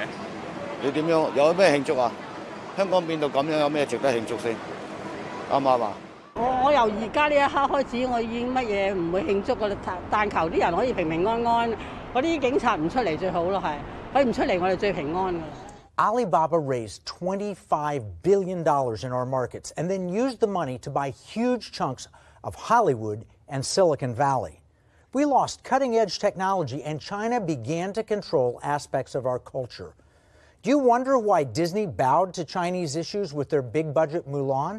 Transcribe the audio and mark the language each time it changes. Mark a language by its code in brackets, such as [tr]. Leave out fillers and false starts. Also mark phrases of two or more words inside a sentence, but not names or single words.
[yue] 你點樣有咩慶祝啊？香港變到咁樣，有咩值得慶祝先？啱唔啱啊？我由而家呢一刻開始，我已經乜嘢唔會慶祝㗎啦，但求啲人可以平平安安，嗰啲警察唔出嚟最好咯，係佢唔出嚟，我哋最平安㗎。 [en] Alibaba raised $25 billion in our markets and then used the money to buy huge chunks of Hollywood and Silicon Valley. We lost cutting-edge technology, and China began to control aspects of our culture. Do you wonder why Disney bowed to Chinese issues with their big-budget Mulan?